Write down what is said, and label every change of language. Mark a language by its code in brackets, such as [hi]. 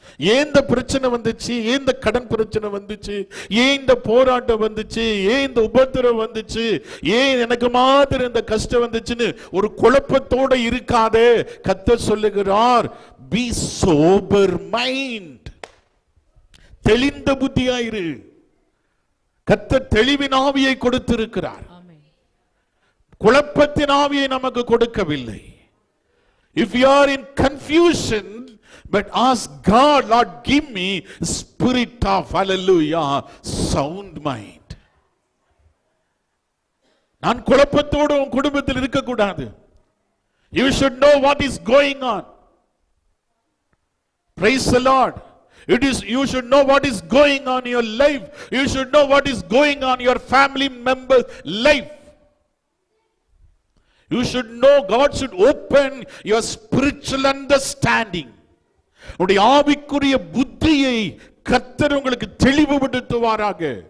[ta] ஏன் இந்த பிரச்சனை வந்துச்சு, ஏன் இந்த கடன் பிரச்சனை வந்துச்சு, ஏன் இந்த போராட்டம் வந்துச்சு, ஏன் இந்த உபத்திரம் வந்துச்சு, ஏன் எனக்கு மாதிரி இந்த கஷ்டம் வந்துச்சுன்னு ஒரு குழப்பத்தோட இருக்காதே. கர்த்தர் சொல்லுகிறார், [en] be sober mind, [ta] தெளிந்த புத்தியாயிரு. கர்த்தர் தெளிவின் ஆவியை கொடுத்திருக்கிறார், குழப்பத்தின் ஆவியை நமக்கு கொடுக்கவில்லை. [en] If you are in confusion, but ask God, Lord, give me spirit of, hallelujah, sound mind. [ta] நான் குழப்பத்தோடு உன் குடும்பத்தில் இருக்க கூடாது. [en] You should know what is going on. Praise the Lord. You should know what is going on in your life. You should know what is going on in your family member's life. You should know, God should open your spiritual understanding. [ta] உடைய ஆவிக்குரிய புத்தியை கர்த்தர் உங்களுக்கு தெளிவுபடுத்துவாராக.